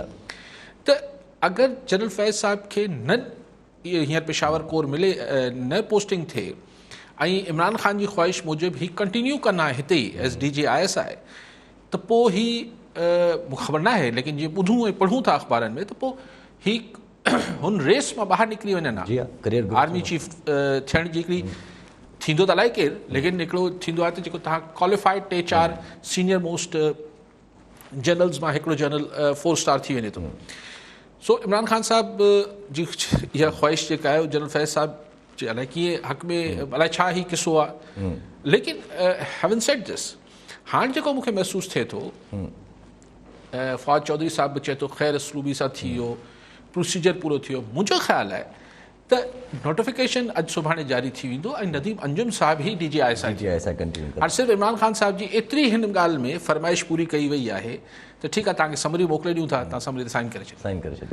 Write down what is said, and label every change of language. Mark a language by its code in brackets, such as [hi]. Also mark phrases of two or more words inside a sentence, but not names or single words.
[sd] त अगरि जनरल फैज़ साहब खे न हींअर पेशावर कोर मिले, न पोस्टिंग थिए ऐं इमरान ख़ान जी ख़्वाहिश मूजिबि ही कंटिन्यू कंदा हिते ई [en] as DG ISI, [sd] त पोइ ही मूंखे ख़बर न आहे, लेकिन जीअं ॿुधूं ऐं पढ़ूं था अख़बारनि में, त पोइ ही हुन रेस मां ॿाहिरि निकिरी वञनि हा। आर्मी चीफ थियण जी हिकिड़ी थींदो त अलाए केरु, लेकिन हिकिड़ो थींदो आहे त जेको तव्हां [en] qualified 3-4 senior most generals [sd] मां हिकिड़ो जनरल 4 स्टार थी वञे थो। सो इमरान ख़ान साहब जी इहा ख़्वाहिश जेका आहे जनरल फैज़ साहब जे अलाए कीअं हक़ में अलाए छा ही किसो आहे, लेकिन [en] having said this, [sd] हाणे जेको मूंखे महसूसु थिए थो, फवाद चौधरी साहब बि चए थो ख़ैर असलूबी सां थी वियो, प्रोसीजर पूरो थियो। मुंहिंजो ख़्यालु आहे त नोटिफिकेशन अॼु सुभाणे जारी थी वेंदो ऐं नदीम अंजुम साहब ई DG ISI हाणे सिर्फ़ु इमरान ख़ान साहब जी एतिरी हिन ॻाल्हि में फरमाइश पूरी कई वई आहे त ठीकु आहे, तव्हांखे समरी मोकिले ॾियूं था, तव्हां समरी ते साइन करे छॾियो।